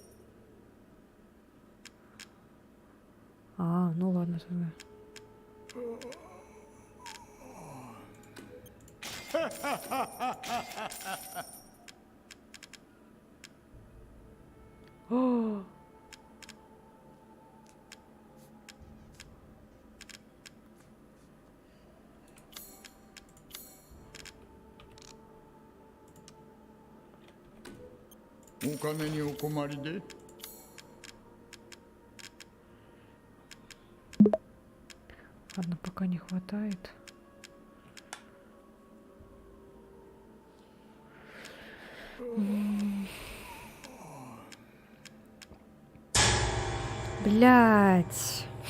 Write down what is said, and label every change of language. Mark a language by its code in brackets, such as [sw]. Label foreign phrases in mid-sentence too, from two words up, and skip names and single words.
[ru] А, ну ладно тогда. О! [ja] お金にお困りで。 [ru] Ладно, пока не хватает. Блять.